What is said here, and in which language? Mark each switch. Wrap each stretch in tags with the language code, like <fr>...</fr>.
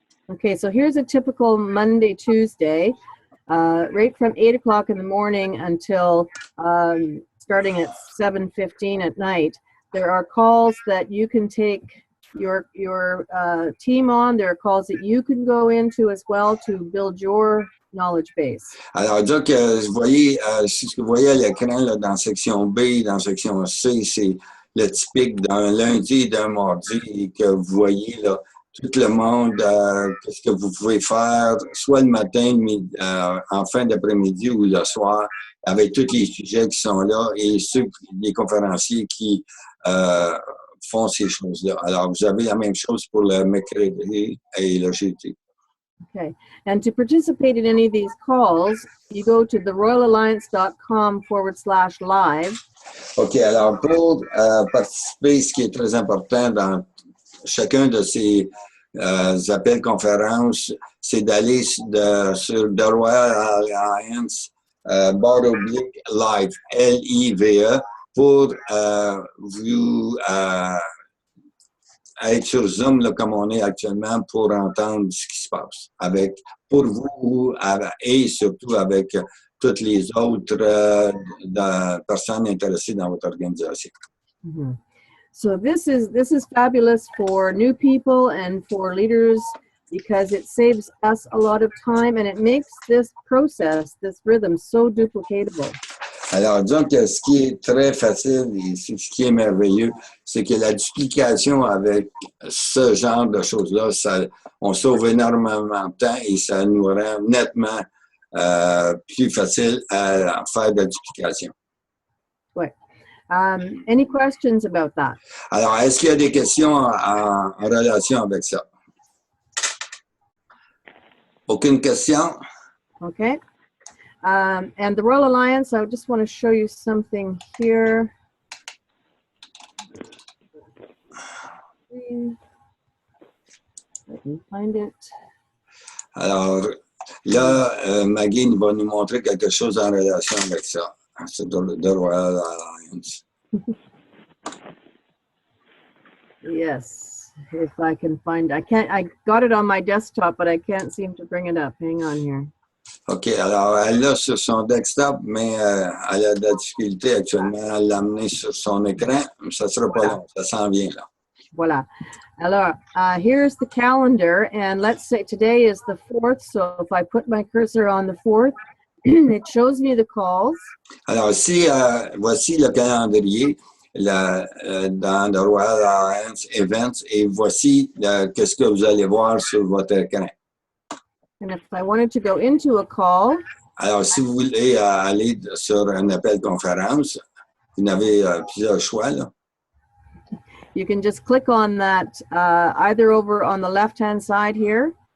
<en>Okay, so here's a typical Monday, Tuesday, right from 8 o'clock in the morning until starting at 7:15 at night. There are calls that you can take your team on. There are calls that you can go into as well to build your knowledge base.</en> <fr>Alors, donc, vous voyez, ce que vous voyez à l'écran, là, dans section B, dans section C, c'est le typique d'un lundi et d'un mardi que vous voyez, là, tout le monde, qu'est-ce que vous pouvez faire, soit le matin, en fin d'après-midi ou le soir, avec tous les sujets qui sont là et les conférenciers qui font ces choses-là. Alors, vous avez la même chose pour le mercredi et le jeudi. Okay.</fr> <en>And to participate in any of these calls, you go to theroyalalliance.com/live. OK.</en> <fr>Alors, pour participer, ce qui est très important dans chacun de ces appels conférences, c'est d'aller sur The Royal Alliance /live, LIVE, pour vous être sur Zoom, là, comme on est actuellement, pour entendre ce qui se passe pour vous et surtout avec toutes les autres personnes intéressées dans votre organisation. Mm-hmm.</fr> <en>So this is fabulous for new people and for leaders because it saves us a lot of time and it makes this process, this rhythm, so duplicatable.</en> <fr>Alors, donc, ce qui est très facile et ce qui est merveilleux, c'est que la duplication avec ce genre de choses-là, on sauve énormément de temps et ça nous rend nettement plus facile à faire de la duplication. Ouais.</fr> <en>Any questions about that?</en> <fr>Alors, est-ce qu'il y a des questions en relation avec ça? Aucune question? Okay.</fr> <en>And the Royal Alliance, I just want to show you something here. Let me find it.</en> <fr>Alors, là, Maggie va nous montrer quelque chose en relation avec ça. C'est The Royal Alliance.</fr> <en>Yes, if I can find, I got it on my desktop, but I can't seem to bring it up. Hang on here.</en> <fr>OK, alors elle l'a sur son desktop, mais elle a de la difficulté actuellement à l'amener sur son écran. Ça ne sera pas long, ça s'en vient là. Voilà.</fr> <en>Alors, here's the calendar, and let's say today is the 4th, so if I put my cursor on the 4th, it shows me the calls.</en> <fr>Alors, voici le calendrier dans le Royal Alliance Events, et voici qu'est-ce que vous allez voir sur votre écran.</fr> <en>And if I wanted to go into a call,</en> <fr>alors, si vous voulez aller sur un appel conférence, vous avez plusieurs choix, là.</fr> <en>You can just click on that either over on the left-hand side here.</en>